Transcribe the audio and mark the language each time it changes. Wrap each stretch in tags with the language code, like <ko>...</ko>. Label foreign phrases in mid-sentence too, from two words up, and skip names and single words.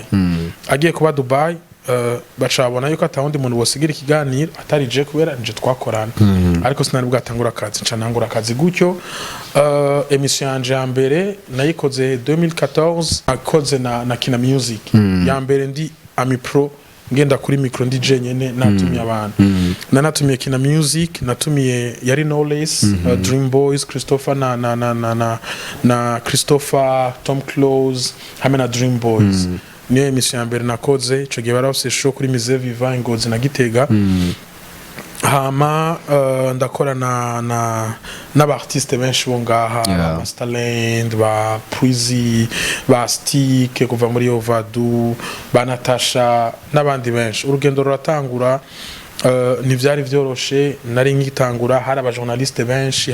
<rn>agiye kuba Dubai bacabona yuko atawundi muntu wosigira ikiganiro atari je kubera nje twakorana ariko sinari bwatangura akazi ncanangura akazi gutyo emission yanje ya mbere nayikoze 2014 akoze na Kina Music ya mbere ndi Ami Pro ngenda kuri micro ndi je nyene natumiye abantu natumiye Kina Music natumiye yari Knowless Dream Boys Christopher na Christopher Tom Close hamwe na Dream Boys niyo emission ya mbere nakoze ico gihe barafise show kuri Musée Vivant Ngozi na Gitega hama ndakora n'aba artiste benshi bo ngaha ba Masterland ba Puizi ba Stick kuva muri Ovadu ba Natasha n'abandi benshi urugendo ruratangura ntivyari vyoroshe nari ngitangura hari aba journaliste benshi</rn>